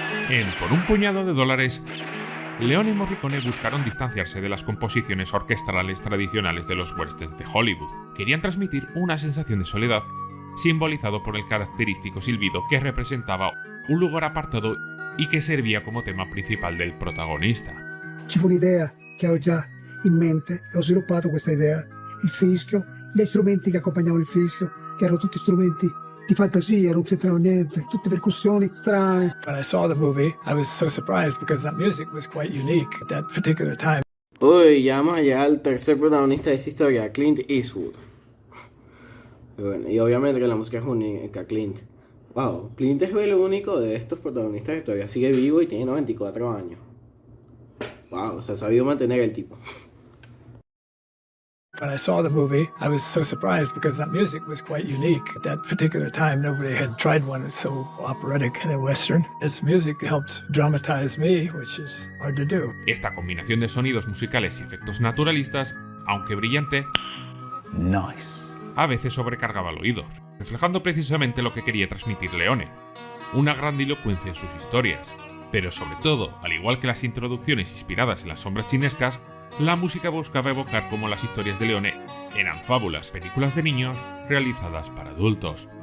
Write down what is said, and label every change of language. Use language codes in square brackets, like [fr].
[es] En Por un puñado de dólares, Leone y Morricone buscaron distanciarse de las composiciones orquestales tradicionales de los westerns de Hollywood. Querían transmitir una sensación de soledad, simbolizado por el característico silbido que representaba un lugar apartado y que servía como tema principal del protagonista. [it] Ci fu un'idea che ho già in mente e ho sviluppato questa idea. Il fischio, gli strumenti che accompagnavano il fischio, che erano tutti strumenti di fantasia, non c'entrava niente, tutte percussioni strane. [en] When I saw the movie, I was so surprised because that music was quite unique at that particular time. [es] Uy, ya vamos a llegar al tercer protagonista de esta historia, Clint Eastwood. Bueno, y obviamente que la música es única, Clint. Wow, Clint es el único de estos protagonistas que todavía sigue vivo y tiene 94 años. Wow, o sea, ha sabido mantener el tipo. [en] When I saw the movie, I was so surprised because that music was quite unique. At that particular time, nobody had tried one so operatic in a Western. Its music helped dramatize me, which is hard to do. [es] Esta combinación de sonidos musicales y efectos naturalistas, aunque brillante, a veces sobrecargaba el oído, reflejando precisamente lo que quería transmitir Leone, una grandilocuencia en sus historias. Pero sobre todo, al igual que las introducciones inspiradas en las sombras chinescas, la música buscaba evocar cómo las historias de Leone eran fábulas, películas de niños realizadas para adultos.